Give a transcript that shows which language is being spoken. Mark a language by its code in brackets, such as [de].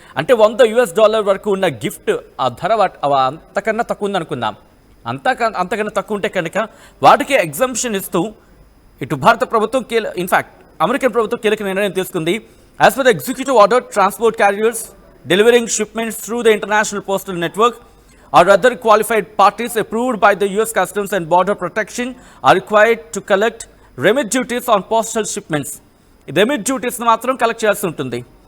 [te] అంటే $100 వరకు ఉన్న గిఫ్ట్ ఆ ధర అంతకన్నా తక్కువ ఉందనుకుందాం, అంతకన్నా తక్కువ ఉంటే కనుక వాటికి ఎగ్జంప్షన్ ఇస్తూ ఇటు భారత ప్రభుత్వం ఇన్ఫ్యాక్ట్ అమెరికన్ ప్రభుత్వం కీలక నిర్ణయం తీసుకుంది. [en] As per the executive order, transport carriers delivering shipments through the International Postal Network or other qualified parties approved by the US Customs and Border Protection are required to collect remit duties on postal shipments. [te] Remit duties మాత్రం collect చేయాల్సి ఉంటుంది.